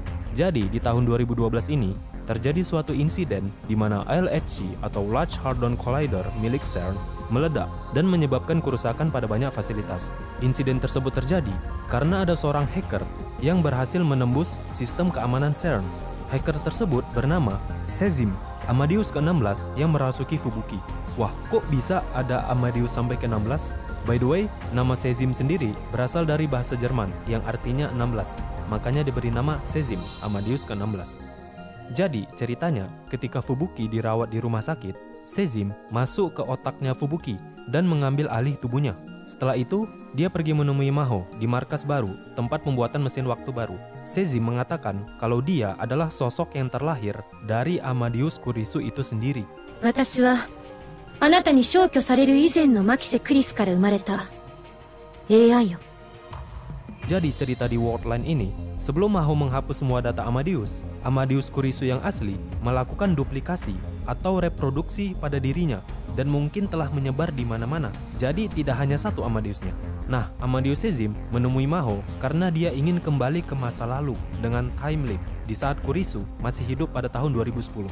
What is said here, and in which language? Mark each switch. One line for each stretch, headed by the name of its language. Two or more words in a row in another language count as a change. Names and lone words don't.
Indonesian: Jadi di tahun 2012 ini, terjadi suatu insiden di mana LHC atau Large Hadron Collider milik CERN meledak dan menyebabkan kerusakan pada banyak fasilitas. Insiden tersebut terjadi karena ada seorang hacker yang berhasil menembus sistem keamanan CERN. Hacker tersebut bernama Sezim, Amadeus ke-16 yang merasuki Fubuki. Wah, kok bisa ada Amadeus sampai ke-16?
English: By the way,
Indonesian: nama Sezim sendiri berasal dari bahasa Jerman yang artinya 16. Makanya diberi nama Sezim, Amadeus ke-16. Jadi, ceritanya ketika Fubuki dirawat di rumah sakit, Sezim masuk ke otaknya Fubuki dan mengambil alih tubuhnya. Setelah itu, dia pergi menemui Maho di markas baru, tempat pembuatan mesin waktu baru. Sezim mengatakan kalau dia adalah sosok yang terlahir dari Amadeus Kurisu itu sendiri.
Japanese: 私はあなたに消去される以前のマキセ・クリスから生まれた AI よ。
Indonesian: Jadi cerita di Worldline ini, sebelum Maho menghapus semua data Amadeus, Amadeus Kurisu yang asli melakukan duplikasi atau reproduksi pada dirinya dan mungkin telah menyebar di mana-mana. Jadi tidak hanya satu Amadeusnya. Nah, Amadeus Sezim menemui Maho karena dia ingin kembali ke masa lalu dengan
English: time leap
Indonesian: di saat Kurisu masih hidup pada tahun 2010.